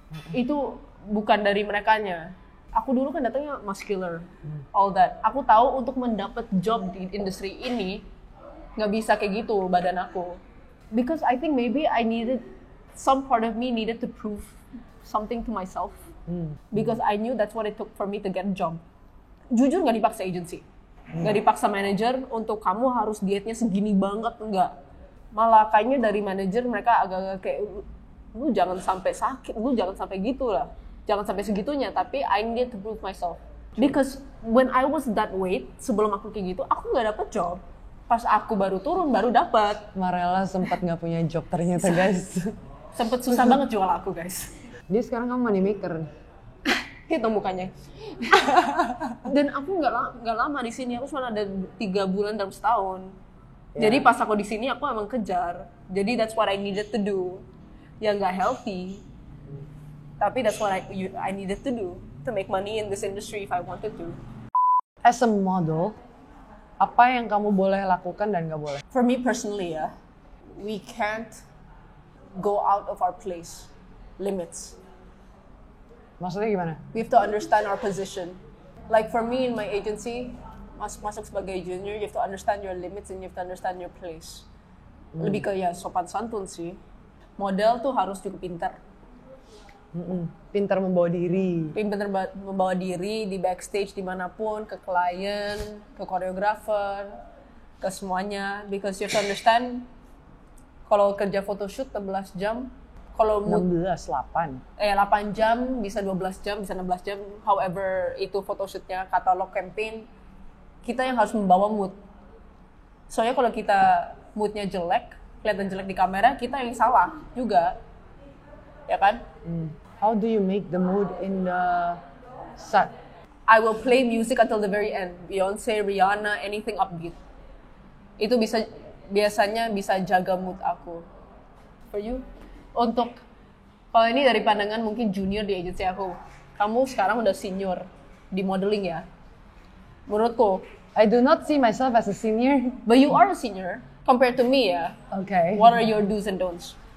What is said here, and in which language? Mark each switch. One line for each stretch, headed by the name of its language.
Indonesian: Itu bukan dari merekanya. Aku dulu kan datangnya muscular,
English: all that.
Indonesian: Aku tahu untuk mendapat job di industri ini nggak bisa kayak gitu badan aku.
English: Because I think maybe I needed, some part of me needed to prove something to myself. Because I knew that's what it took for me to get a job.
Indonesian: Jujur nggak dipaksa agency, nggak dipaksa manager untuk kamu harus dietnya segini banget, enggak. Malah kayaknya dari manager mereka agak-agak kayak lu jangan sampai sakit, lu jangan sampai gitu lah, jangan sampai segitunya.
English: Tapi I need to prove myself because when I was that weight
Indonesian: sebelum aku kayak gitu aku nggak dapet job. Pas aku baru turun baru dapat. Marella sempat nggak punya job ternyata guys. Sempet susah banget jual aku guys. Dia sekarang kamu money maker. Itu mukanya. Dan aku nggak lama di sini, aku cuma ada 3 bulan dalam setahun. Jadi pas aku di sini aku emang kejar.
English: Jadi that's what I needed to do.
Indonesian: Ya nggak healthy.
English: Tapi that's what I needed to do to make money in this industry if I wanted to. As a model,
Indonesian: apa yang kamu boleh lakukan dan nggak boleh?
English: For me personally ya, we can't go out of our place. Limits.
Indonesian: Maksudnya gimana?
English: We have to understand our position. Like for me in my agency,
Indonesian: masuk sebagai junior,
English: you have to understand your limits and you have to understand your place.
Indonesian: Lebih ke ya sopan santun sih. Model tuh harus cukup pintar. Pintar membawa diri. Pintar membawa diri di backstage dimanapun, ke klien, ke koreografer, ke semuanya.
English: Because you have to understand,
Indonesian: kalau kerja photoshoot 11 jam, kalau 8 8 jam, bisa 12 jam, bisa 16 jam,
English: however
Indonesian: itu photoshootnya, katalog campaign, kita yang harus membawa mood. Soalnya kalau kita moodnya jelek, kelihatan jelek di kamera, kita yang salah juga, ya kan?
English: How do you make the mood in the set? I will play music until the very end, Beyonce, Rihanna, anything upbeat.
Indonesian: Itu biasanya bisa jaga mood aku.
English: For you?
Indonesian: Untuk, kalau ini dari pandangan mungkin junior di agensi aku, kamu sekarang udah senior di modeling ya. Menurutku,
English: I do not see myself as a senior. but you are a senior compared to me
Indonesian: ya.
English: Okay. What are your do's and don'ts?